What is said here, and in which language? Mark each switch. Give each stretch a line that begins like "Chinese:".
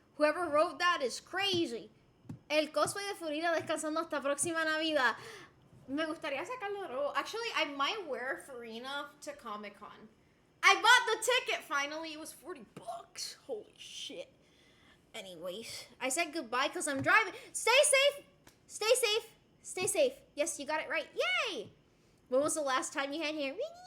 English: Whoever wrote that is crazy.
Spanish: El cosplay de Farida descansando hasta próxima Navidad. Me gustaría sacarlo de nuevo.
English: Actually, I might wear Farina to Comic-Con. I bought the ticket finally. It was $40. Holy shit. Anyways, I said goodbye because I'm driving. Stay safe. Stay safe. Stay safe. Yes, you got it right. Yay. When was the last time you had hair? Me.